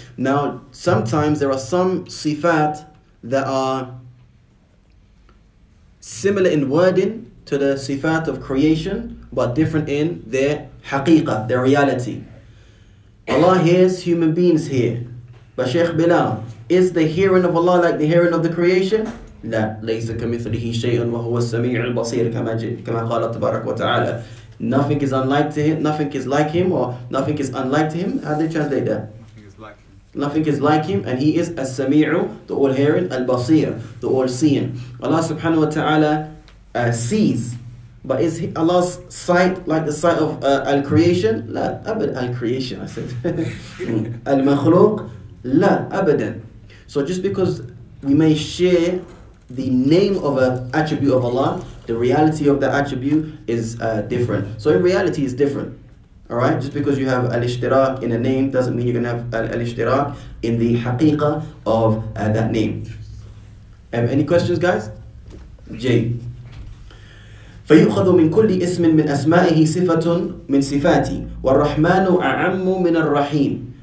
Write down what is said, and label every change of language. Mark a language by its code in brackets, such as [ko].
[en] Now, sometimes there are some sifat that are similar in wording to the sifat of creation, but different in their haqiqah, their reality. Allah hears, human beings hear. But Shaykh Bilal, is the hearing of Allah like the hearing of the creation? [ar] لا ليس كمثله شيء وهو السميع البصير كما قال تبارك وتعالى. [en] Nothing is unlike to him, nothing is like him, or nothing is unlike to him. How do they translate that? Nothing is like him. Nothing is like him, and he is as-sami'u, the all-hearing, al-basir, the all-seeing. Allah subhanahu wa ta'ala sees, but is Allah's sight like the sight of al-creation? La, abad al-creation, I said. Al-makhluq? La, abadan. So just because we may share the name of an attribute of Allah, the reality of the attribute is different. So in reality, it's different. Alright? Just because you have al-ishtirak in a name doesn't mean you're going to have al-ishtirak in the haqiqah of that name. Any questions, guys? J. [ar] فيؤخذ من كل اسم من أسمائه صفة من صفاتي والرحمن أعم من الرحيم.